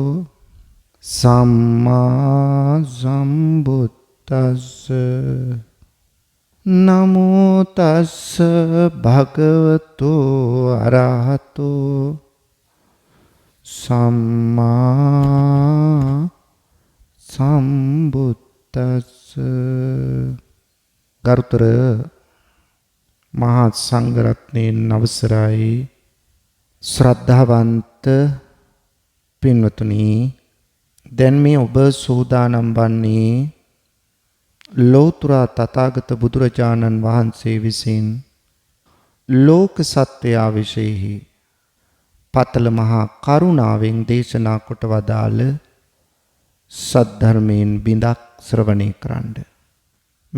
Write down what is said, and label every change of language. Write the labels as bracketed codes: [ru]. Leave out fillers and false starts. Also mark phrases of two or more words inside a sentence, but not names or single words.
[pi] සම්මා සම්බුද්දස්ස නමෝ තස්ස භගවතු අරහතු සම්මා සම්බුද්දස්ස. [si] ගරුතර මහා සංඝරත්නයන් අවසරයි ශ්‍රද්ධාවන්ත පින්වතුනි, දැන් මේ ඔබ සූදානම් වන්නේ ලෝතර තථාගත බුදුරජාණන් වහන්සේ විසින් ලෝක සත්වයා විශේෂෙහි පතල මහා කරුණාවෙන් දේශනා කොට වදාළ සද්ධර්මයෙන් බිඳක් ශ්‍රවණය කරන්න.